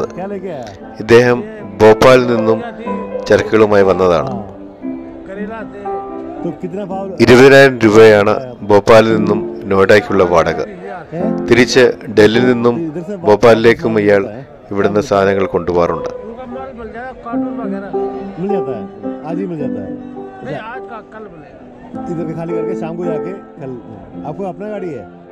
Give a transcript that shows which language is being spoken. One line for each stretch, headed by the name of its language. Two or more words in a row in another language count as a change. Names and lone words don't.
Hindi: क्या लेके आया?
Malayalam: ഇദ്ദേഹം ഭോപ്പാലിൽ നിന്നും ചരക്കുകളുമായി വന്നതാണ്.
Hindi: तो कितना भाव
Malayalam: 20,000 രൂപയാണ് ഭോപ്പാലിൽ നിന്നും നോയിഡയ്ക്കുള്ള വാടക.
Hindi: है?
Malayalam: തിരിച്ച് ഡൽഹിയിൽ നിന്നും ഭോപ്പാലിലേക്കും ഇയാൾ ഇവിടുന്ന് സാധനങ്ങൾ കൊണ്ടുപോകാറുണ്ട്.
Hindi: मिल जाता है, आज ही मिल जाता है. इधर के खाली करके शाम को जाके कल. आपको अपना गाड़ी है?